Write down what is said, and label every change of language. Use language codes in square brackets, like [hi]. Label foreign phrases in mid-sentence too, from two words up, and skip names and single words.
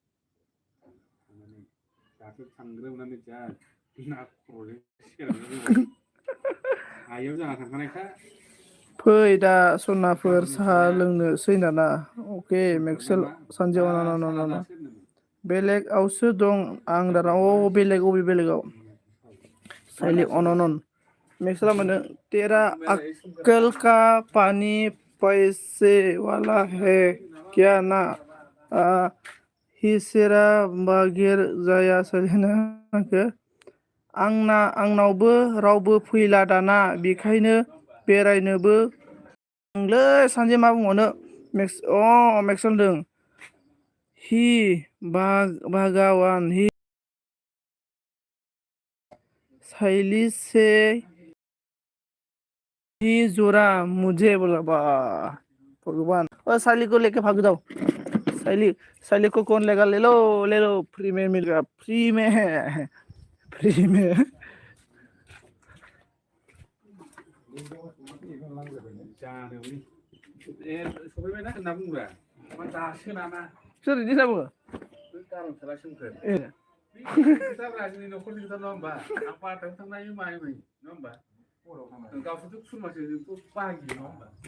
[brx] दाथ' थांग्रोमनानै जा ना खर'जों सेरनानै हायाव जाना थांखानायखा फै दा सनाफोर साहा लोंनोसै नामा अके मेक्सेल सानजौ बेलेगआवसो दं आं दाना बेलेग अबे बेलेगाव साइलि अन मेक्सेला मोनो [hi] तेरा अक्कल का पानी पैसे वाला है क्या ना [brx] हिसेरा बागेर जाया साइलिना आंनावबो रावबो फैला दाना बेखायनो बेरायनोबो लै सानजि मा बुंबावनो मेक्सेल होनदों हि भागावान हि [hi] साइली से ही जोरा मुझे बोला बा भगवान साइली को लेके भाग जाओ साइली को कौन लेगा ले लो फ्री में मिलेगा फ्री में है फ्री में [brx] सफैबायना होनना बुंब्रा दासो नामा सोर बिदि होनना बुङो गारन थाला सोमखोर खोथाब्रा जोंनि न'खरनि खोथा नङा होमबा आं बार'थायाव थांनो हायो मायो नङा होमबा गावसोरथ' खुरमासो जोंथ' बाहागि नङा होमबा